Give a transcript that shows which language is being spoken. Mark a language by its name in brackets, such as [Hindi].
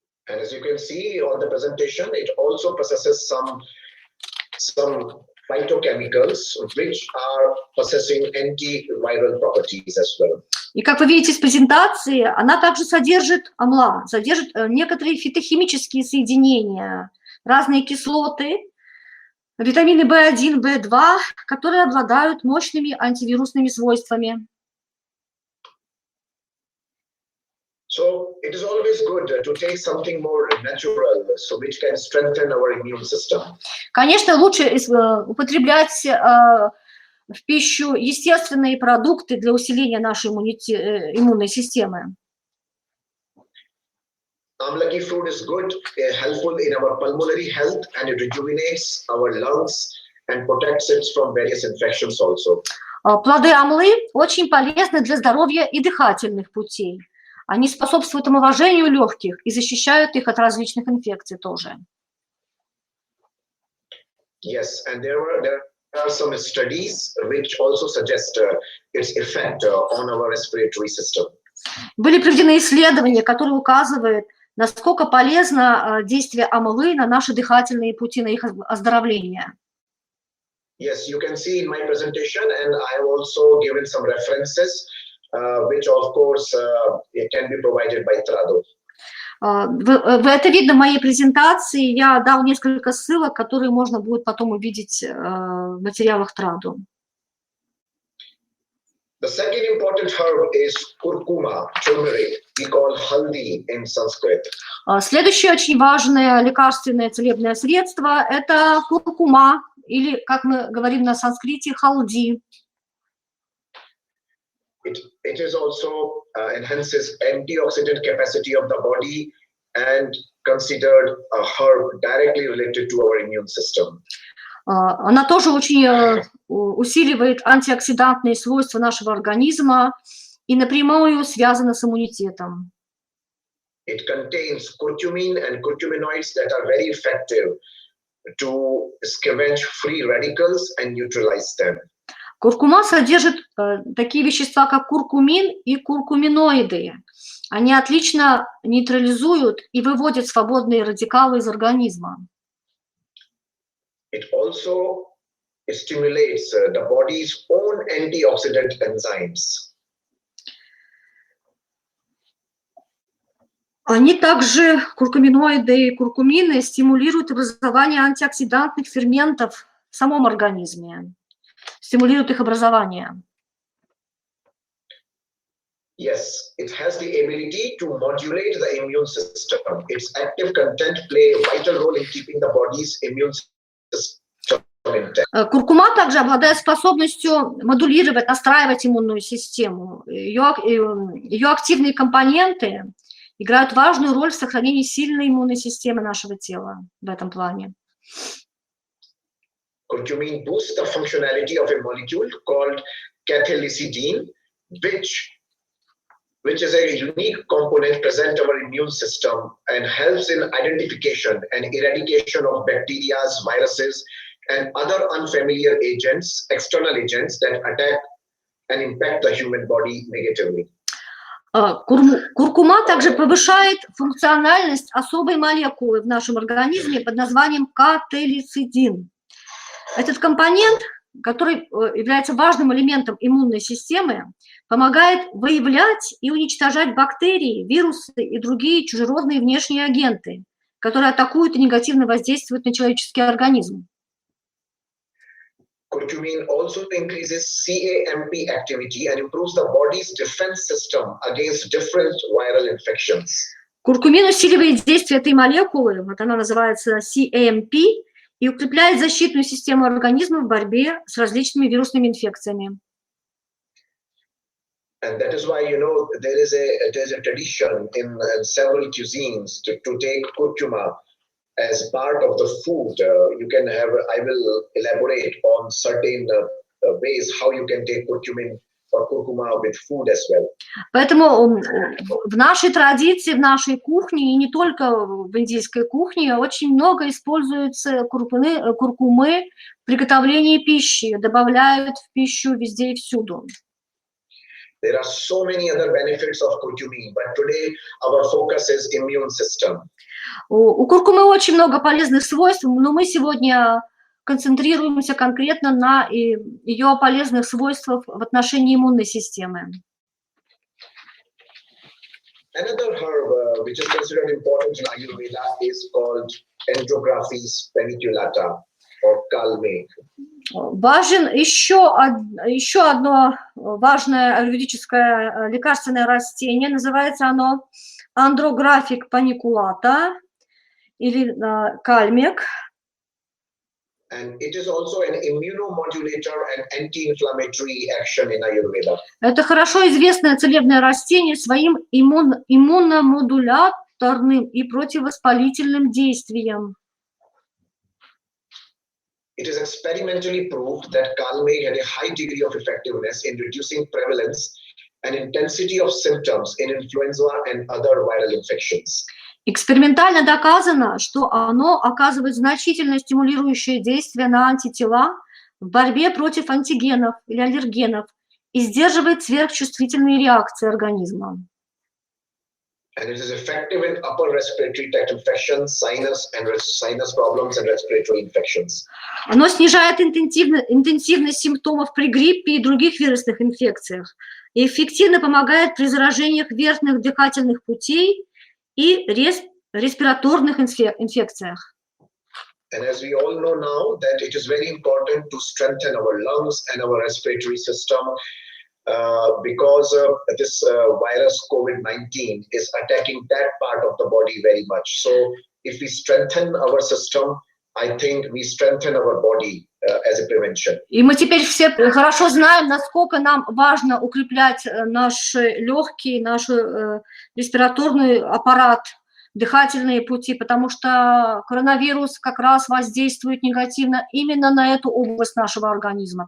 [English] And as you can see on the presentation, it also possesses some phytochemicals which are possessing antiviral properties as well. [Russian] И как вы видите из презентации, она также содержит, амла, содержит некоторые фитохимические соединения, разные кислоты, витамины В1, В2, которые обладают мощными антивирусными свойствами. [English] So it is always good to take something more natural, so which can strengthen our immune system. [Russian] Конечно, лучше употреблять в пищу естественные продукты для усиления нашей иммунной системы. [English] Amlaki fruit is good, helpful in our pulmonary health, and it rejuvenates our lungs and protects it from various infections also. [Russian] Плоды амлы очень полезны для здоровья и дыхательных путей. Они способствуют омоложению легких и защищают их от различных инфекций тоже. [English] Yes, and there are some studies which also suggest its effect on our respiratory system. [Russian] Были проведены исследования, которые указывают, насколько полезно действие амлы на наши дыхательные пути, на их оздоровление. [English] Yes, you can see in my presentation, and I have also given some references, which of course can be provided by Trado. [Russian] Это видно в моей презентации. Я дал несколько ссылок, которые можно будет потом увидеть в материалах Trado. [English] The second important herb is curcuma, turmeric. We call haldi in Sanskrit. [Russian] Следующее очень важное лекарственное целебное средство – это куркума, или, как мы говорим на санскрите, халди. [English] It is also enhances antioxidant capacity of the body and considered a herb directly related to our immune system. [Russian] Она тоже очень усиливает антиоксидантные свойства нашего организма и напрямую связана с иммунитетом. [English] It contains curcumin and curcuminoids that are very effective to scavenge free radicals and neutralize them. [Russian] Куркума содержит такие вещества, как куркумин и куркуминоиды. Они отлично нейтрализуют и выводят свободные радикалы из организма. [English] It also stimulates the body's own antioxidant enzymes. [Russian] Они также, куркуминоиды и куркумины, стимулируют образование антиоксидантных ферментов в самом организме, стимулируют их образование. [English] Yes, it has the ability to modulate the immune system. Its active content play a vital role in keeping the body's immune system intact. [Russian] Куркума также обладает способностью модулировать, настраивать иммунную систему. Ее активные компоненты играют важную роль в сохранении сильной иммунной системы нашего тела в этом плане. [English] Curcumin boosts the functionality of a molecule called cathelicidin, which is a unique component present in our immune system and helps in identification and eradication of bacteria, viruses, and other unfamiliar agents, external agents that attack and impact the human body negatively. [Russian] Куркума также повышает функциональность особой молекулы в нашем организме под названием кателицидин. Этот компонент, который является важным элементом иммунной системы, помогает выявлять и уничтожать бактерии, вирусы и другие чужеродные внешние агенты, которые атакуют и негативно воздействуют на человеческий организм. [English] Curcumin also increases CAMP activity and improves the body's defense system against different viral infections. [Russian] Куркумин усиливает действие этой молекулы, вот она называется CAMP, и укрепляет защитную систему организма в борьбе с различными вирусными инфекциями. [English] And that is why, you know, there is a tradition in several cuisines to take curcuma as part of the food. You can have, I will elaborate on certain ways how you can take curcumin or curcuma with food as well. [Russian] Поэтому в нашей традиции, в нашей кухне, и не только в индийской кухне, очень много используется куркумы в приготовлении пищи, добавляют в пищу везде и всюду. [English] There are so many other benefits of curcumin, but today our focus is immune system. [Russian] У куркумы очень много полезных свойств, но мы сегодня концентрируемся конкретно на ее полезных свойствах в отношении иммунной системы. [English] Another herb which is considered important in Ayurveda is called Andrographis paniculata or kalme. [Russian] Важен еще одно важное аюрведическое лекарственное растение, называется оно Andrographic paniculata или кальмек. [English] And it is also an immunomodulator and anti-inflammatory action in Ayurveda. [Russian] Это хорошо известное целебное растение своим иммуномодуляторным и противовоспалительным действием. [English] It is experimentally proved that kalme had a high degree of effectiveness in reducing prevalence and intensity of symptoms in influenza and other viral infections. [Russian] Экспериментально доказано, что оно оказывает значительно стимулирующее действие на антитела в борьбе против антигенов или аллергенов и сдерживает сверхчувствительные реакции организма. [English] And it is effective in upper respiratory tract infections, sinus problems and respiratory infections. [Russian] Оно снижает интенсивность симптомов при гриппе и других вирусных инфекциях и эффективно помогает при заражениях верхних дыхательных путей и респираторных инфекциях. [English] And as we all know now that it is very important to strengthen our lungs and our respiratory system because this virus COVID-19 is attacking that part of the body very much. So if we strengthen our system, I think we strengthen our body as a prevention. [Russian] И мы теперь все хорошо знаем, насколько нам важно укреплять наши легкие, наш респираторный аппарат, дыхательные пути, потому что коронавирус как раз воздействует негативно именно на эту область нашего организма.